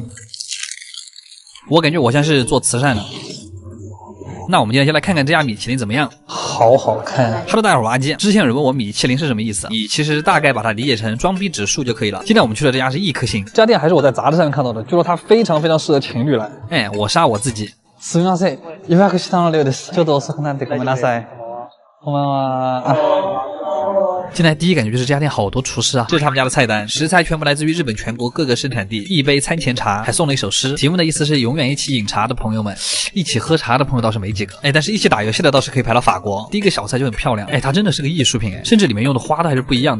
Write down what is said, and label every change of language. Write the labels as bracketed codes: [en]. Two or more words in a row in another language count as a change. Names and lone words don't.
[zh] 我感觉我像是做慈善的。那我们今天就来看看这家米其林怎么样。好好看。 Hello， 大家好，我是阿基。之前有人问我米其林是什么意思，你其实大概把它理解成装逼指数就可以了。今天我们去的这家是1颗星，这家店还是我在杂志上看到的，据说它非常适合情侣来。哎，我杀我自己。 [ja] すみません、予約したのです。ちょっと遅くなってごめんなさい。こんばんは。 [zh] 进来第一感觉就是这家店好多厨师啊，这是他们家的菜单，食材全部来自于日本全国各个生产地，一杯餐前茶，还送了一首诗，题目的意思是永远一起饮茶的朋友们，一起喝茶的朋友倒是没几个，哎，但是一起打游戏的倒是可以排到法国。第一个小菜就很漂亮，哎，它真的是个艺术品，哎，甚至里面用的花都还是不一样的。